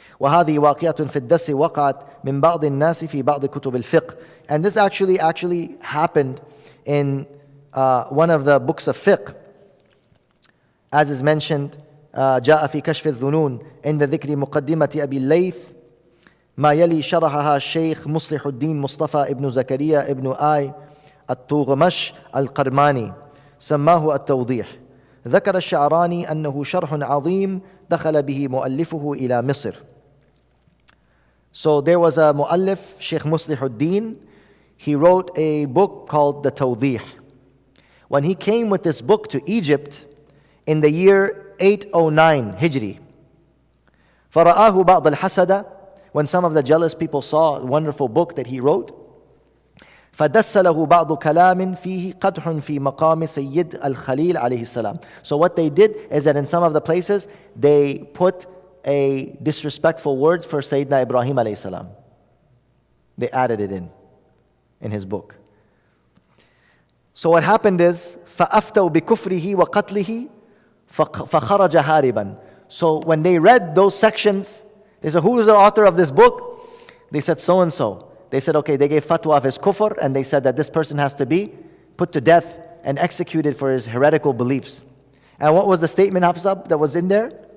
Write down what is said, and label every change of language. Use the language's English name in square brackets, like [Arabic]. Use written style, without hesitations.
[Arabic] وهذه واقعة في الدس وقعت من بعض الناس في بعض كتب الفقه. [English] And this actually happened in one of the books of fiqh, as is mentioned. [Arabic] جاء في كشف الظنون عند ذكر مقدمة أبي الليث ما يلي شرحها الشيخ مصلح الدين مصطفى ابن زكريا ابن آي الطوغمش القرماني سماه التوضيح. ذكر الشعراني أنه شرح عظيم دخل به مؤلفه إلى مصر. [English] So there was a muallif, Shaykh Muslihuddin. He wrote a book called the Tawdih. When he came with this book to Egypt in the year 809 Hijri, [Arabic] فرآه بعض الحسدة, [English] when some of the jealous people saw a wonderful book that he wrote, [Arabic] فدس له بعض كلام فيه قدح في مقام سيد الخليل عليه السلام. [English] So what they did is that in some of the places they put a disrespectful words for Sayyidina Ibrahim alayhi salam. They added it in his book. So what happened is [Arabic] فأفتوا بكفره وقتله فخرج هاربا. [English] So when they read those sections, they said, who is the author of this book? They said so and so. They said, okay, they gave fatwa of his kufr, and they said that this person has to be put to death and executed for his heretical beliefs. And what was the statement, Hafsab, that was in there?